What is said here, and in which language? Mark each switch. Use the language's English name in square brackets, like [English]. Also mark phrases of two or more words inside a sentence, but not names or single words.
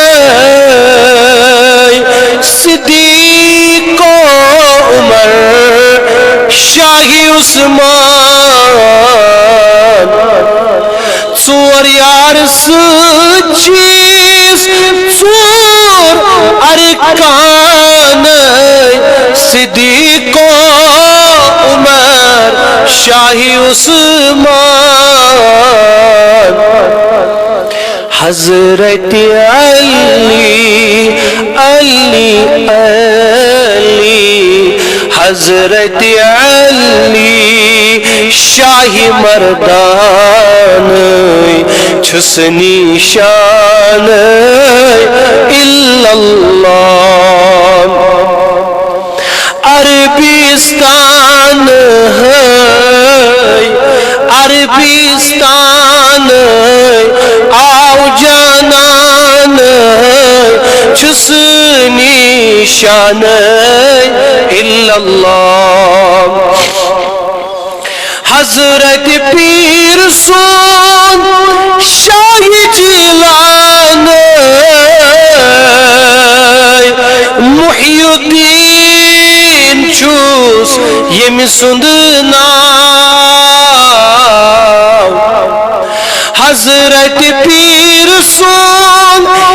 [Kashmiri] صدیق و عمر شاہی عثمان ژور یار سچیس ژور ارکان صدیق و عمر شاہی عثمان حضرت علی حضرت علی شاہی مردان چھس نیشان [Arabic] الا اللہ [Kashmiri] عربستان عربستان آو جانان چھس نیشان [Arabic] الا اللہ [Kashmiri] حضرت پیر سون شاہی جیلان محی الدین چھوس یم سند ناو حضرت پیر سون